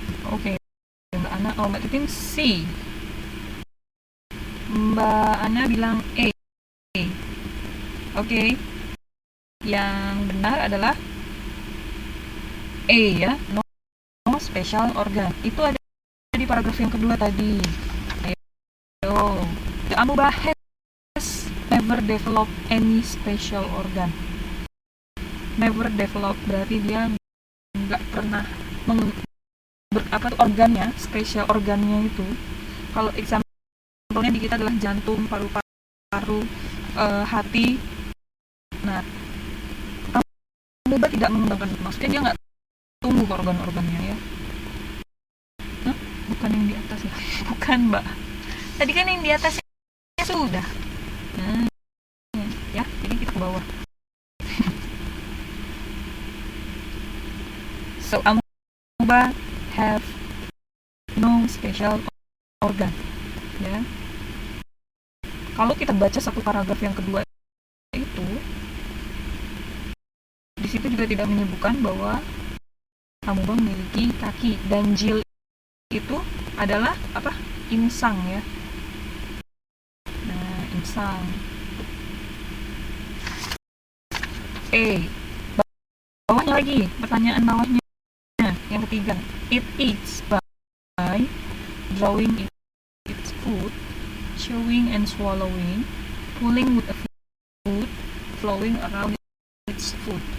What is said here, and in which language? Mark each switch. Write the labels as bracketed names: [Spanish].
[Indonesian] Oke, Mbak Ana, Mbak Titin C. Mbak Ana bilang A. Oke. Yang benar adalah A ya, [English] no special organ. [Indonesian] Itu ada di paragraf yang kedua tadi. Ayo. [English] The amoeba has never developed any special organ. Never develop [Indonesian] berarti dia nggak pernah organnya, spesial organnya itu. Kalau example-nya di kita adalah jantung, paru-paru, hati. Nah, amoeba tidak mengembangkan itu. Maksudnya dia nggak tumbuh organ-organnya ya. bukan yang di atas ya. Bukan, Mbak. Tadi kan yang di atasnya sudah. Nah, ya, jadi kita ke bawah. [English] So, amoeba have no special organ. [Indonesian] Ya. Kalau kita baca satu paragraf yang kedua itu, di situ juga tidak menyebutkan bahwa amoeba memiliki kaki, dan jil itu adalah apa? Insang ya. Nah, insang. Bawahnya lagi, pertanyaan bawahnya yang ketiga. [English] It eats by drawing its food, chewing and swallowing, pulling with a foot, flowing around its foot.